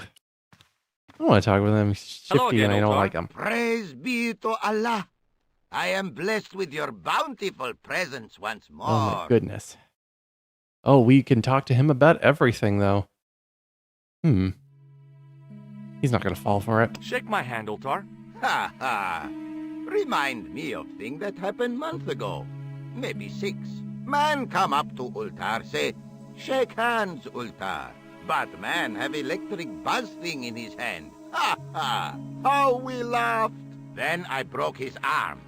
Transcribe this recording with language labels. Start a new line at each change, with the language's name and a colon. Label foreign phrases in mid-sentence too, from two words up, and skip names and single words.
English: I don't want to talk with him. He's shifty and I don't like him. Praise be to Allah. I am blessed with your bountiful presence once more. Oh my goodness. Oh, we can talk to him about everything, though. He's not going to fall for it. Shake my hand, Ultar. Ha ha. Remind me of thing that happened month ago. Maybe 6. Man come up to Ultar, say, shake hands, Ultar. But man have electric buzz thing in his hand. Ha ha. How we laughed. Then I broke his arms.